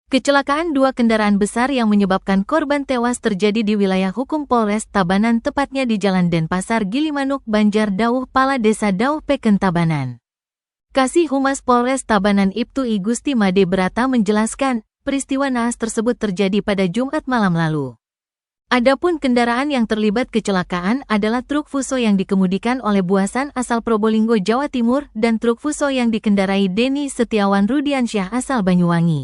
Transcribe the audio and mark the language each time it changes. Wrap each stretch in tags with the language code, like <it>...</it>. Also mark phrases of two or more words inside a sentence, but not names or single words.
<id>Kecelakaan dua kendaraan besar yang menyebabkan korban tewas terjadi di wilayah hukum Polres Tabanan, tepatnya di Jalan Denpasar Gilimanuk, Banjar Dauh Pala, Desa Dauh Peken, Tabanan. Kasih Humas Polres Tabanan Ibtu I Gusti Made Brata menjelaskan, peristiwa naas tersebut terjadi pada Jumat malam lalu. Adapun kendaraan yang terlibat kecelakaan adalah truk Fuso yang dikemudikan oleh Buasan asal Probolinggo, Jawa Timur, dan truk Fuso yang dikendarai Denny Setiawan Rudiansyah asal Banyuwangi.</id>